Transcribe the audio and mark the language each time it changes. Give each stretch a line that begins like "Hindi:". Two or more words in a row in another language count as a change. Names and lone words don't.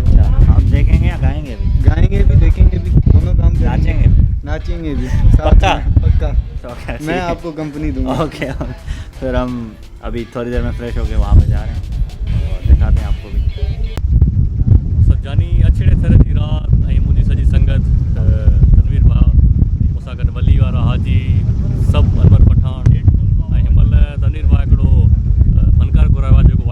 Hindi: अच्छा आप देखेंगे या गाएंगे भी? गाएंगे भी देखेंगे भी दोनों काम नाचेंगे नाचेंगे भी पक्का पक्का मैं आपको कंपनी दूँगा। ओके फिर हम अभी थोड़ी देर में फ्रेश होके वहाँ पे जा रहे हैं और दिखाते हैं आपको भी।
Sindhi: सजानी अछड़े थर जी रात ऐं मुंहिंजी सॼी संगत तनवीर भाउ मूंसां गॾु वली वारा हाजी सभु अनवर पठान ऐं हिनमहिल तनवीर भाउ हिकिड़ो फनकार घुरायो आहे